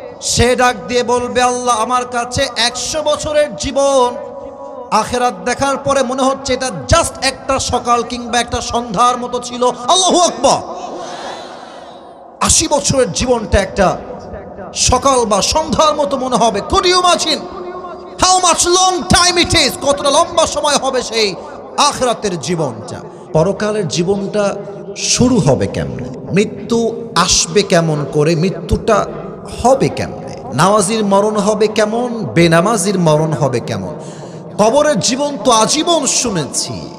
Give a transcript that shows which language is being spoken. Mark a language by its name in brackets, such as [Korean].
[Bangla] সে ডাক দিয়ে বলবে, আল্লাহ আমার কাছে 100 বছরের জীবন, আখিরাত দেখার পরে মনে হচ্ছে এটা জাস্ট একটা সকাল কিংবা একটা সন্ধ্যার মতো ছিল। আল্লাহু আকবার। 80 বছরের জীবনটা একটা সকাল বা সন্ধ্যার মতো মনে হবে। [English] Could you imagine how much long time it is? [Bangla] কতটা লম্বা সময় হবে সেই আখিরাতের জীবনটা। পরকালের জীবনটা শুরু হবে কেমনে, মৃত্যু আসবে কেমন করে, মৃত্যুটা হবে কেমনে, নামাজির মরণ হবে কেমন, বেনামাজির মরণ হবে কেমন, কবরের জীবন তো আজীবন শুনেছি।